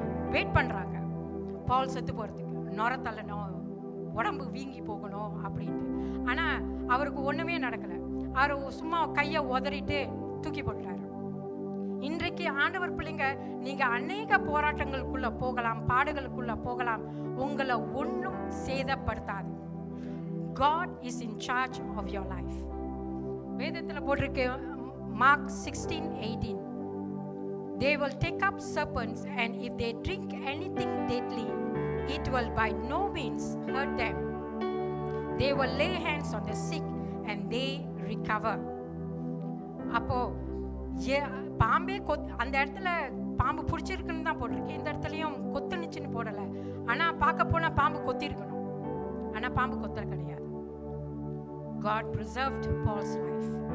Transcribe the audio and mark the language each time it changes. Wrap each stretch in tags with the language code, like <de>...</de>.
<ta>Wait பண்றாங்க பவுல் செத்து போறதுக்கு, நொர தள்ளணும், உடம்பு வீங்கி போகணும் அப்படின்ட்டு. ஆனா அவருக்கு ஒண்ணுமே நடக்கல. அவர் சும்மா கையை உதறிட்டு தூக்கி போட்டாரு. இன்றைக்கு ஆண்டவர் பிள்ளைங்க, நீங்க அநேக போராட்டங்களுக்குள்ள போகலாம், பாடுகளுக்குள்ள போகலாம், உங்களை ஒன்றும் சேதப்படுத்தாது.</ta> <en>God is in charge of your life.</en> <ta>வேதத்தில் போட்டிருக்கு Mark 16:18.</ta> <en>They will take up serpents, and if they drink anything deadly, it will by no means hurt them. They will lay hands on the sick and they recover.</en> <ta>அப்போ பாம்பே அந்த இடத்துல பாம்பு பிடிச்சிருக்குன்னு தான் போட்டிருக்கு. இந்த இடத்துலையும் கொத்துனுச்சுன்னு போடலை. ஆனால் பார்க்க போனால் பாம்பு கொத்திருக்கணும், ஆனால் பாம்பு கொத்தல கிடையாது.</ta> <en>God preserved Paul's life.</en>